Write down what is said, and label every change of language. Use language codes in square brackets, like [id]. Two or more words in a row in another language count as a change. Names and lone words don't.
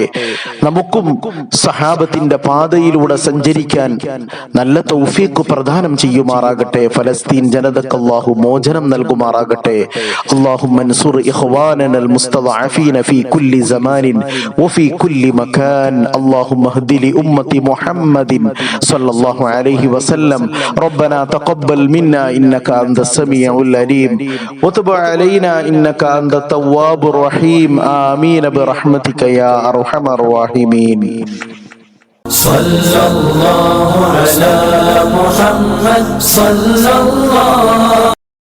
[ml] നമുക്കും സഹാബത്തിന്റെ പാതയിലൂടെ സഞ്ചരിക്കാൻ നല്ല തൗഫീഖ് പ്രദാനം ചെയ്യുമാറാകട്ടെ. ഫലസ്തീൻ ജനതക്ക് അല്ലാഹു മോചനം നൽകുമാറാകട്ടെ. [ar] اللهم انصر إخواننا المستضعفين في كل زمان وفي كل مكان. اللهم اهد لأمة محمد صلى الله عليه وسلم. ربنا تقبل منا إنك أنت السميع العليم وتب علينا إنك أنت التواب الرحيم. آمين برحمتك يا أرحم الراحمين. صلى الله على محمد صلى الله